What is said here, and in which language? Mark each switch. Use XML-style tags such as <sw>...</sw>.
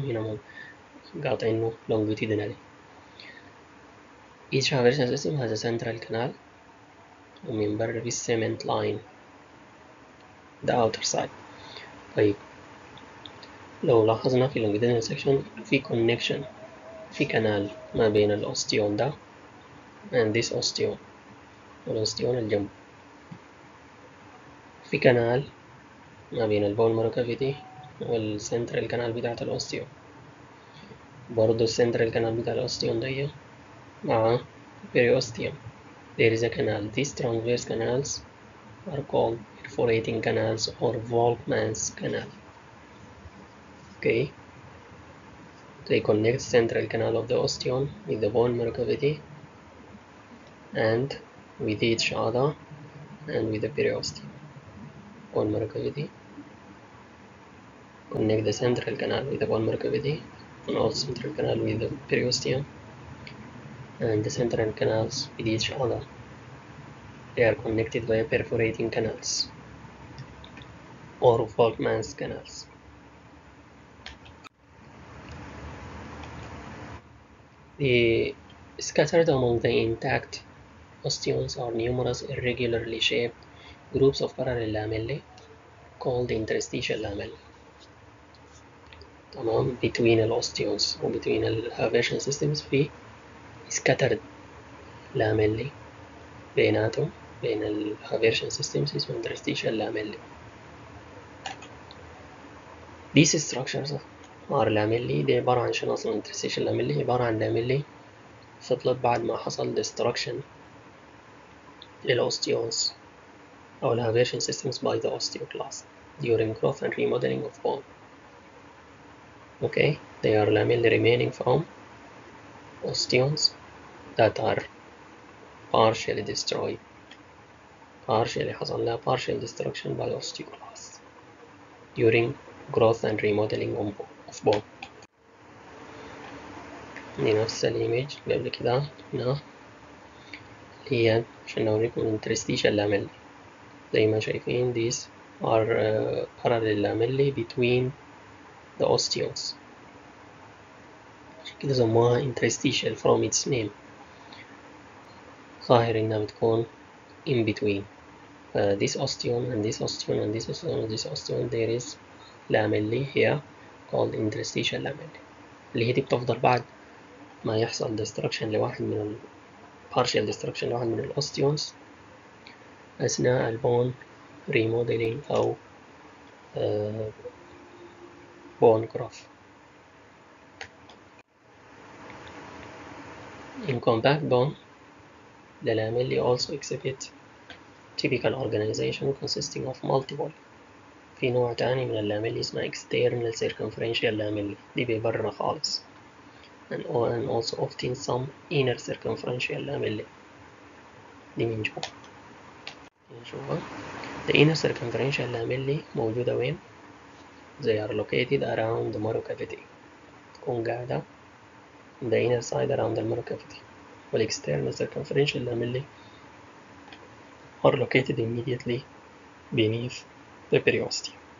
<ar>هنا قاطعينه longitudinally.</ar> <en>Each Haversian system has a central canal</en> <ar>ومن برا في</ar> <en>cement line the outer side.</en> <ar>طيب لو لاحظنا في longitudinal section في connection في canal ما بين الأوستيون ده</ar> <en>and this osteon</en> <ar>والأوستيون الجنب. في canal ما بين البون مارو كافيتي والسنترال كانال بتاعت الأوستيون. برضو السنترال كانال بتاع الأوستيون ده مع periosteum.</ar> <en>There is a canal. These transverse canals are called perforating canals or Volkmann's canal. Okay, they connect central canal of the osteon with the bone marrow cavity and with each other and with the periosteum. Bone marrow cavity connect the central canal with the bone marrow cavity and also central canal with the periosteum and the central canals with each other. They are connected by perforating canals or Volkmann's canals. The scattered among the intact osteons are numerous irregularly shaped groups of parallel lamellae called interstitial lamellae.</en> <ar>تمام between الأوستيونز و between الهافيرشن systems في scattered lamellae بيناتهم بين الهافيرشن systems اسمه interstitial lamellae.</ar> <en>These structures are lamellae.</en> <ar>دي عبارة عن شنو أصلا</ar> <en>interstitial lamellae؟ عبارة عن lamellae فضلت بعد ما حصل destruction للأوستيونز أو الهافيرشن systems by the osteoclast during growth and remodeling of bone. Okay, they are lamellae remaining from osteons that are partially destroyed. Partially</en> <ar>حصل لها</ar> <en>partial destruction by osteoclasts during growth and remodeling of bone.</en> <ar>دي نفس الإيميج اللي قبل كده هنا اللي هي عشان نوريكم interstitial lamellae. زي ما شايفين</ar> <en>these are parallel lamellae between the osteons.</en> <ar>عشان كده سموها</ar> <en>interstitial from its name.</en> <ar>ظاهر إنها بتكون in between.</ar> <en>This osteon and this osteon and this osteon and this osteon there is lamellae here called interstitial lamellae</en> <ar>اللي هي دي بتفضل بعد ما يحصل</ar> <en>destruction لواحد من partial destruction لواحد من الأوستيونز أثناء البون remodeling أو bone growth. In compact bone, the lamellae also exhibit typical organization consisting of multiple.</en> <ar>في نوع تاني من اللاميلي اسمها external circumferential lamellae دي ببرة خالص</ar> <en>and also often some inner circumferential lamellae</en> <ar>دي من جوا. نشوفها.</ar> <en>The inner circumferential lamellae</en> <ar>موجودة وين؟</ar> <en>They are located around the marrow cavity.</en> <ar>تكون قاعدة</ar> <en>in the inner side around the marrow cavity. وال external circumferential lamellae are located immediately beneath the periosteum.</en>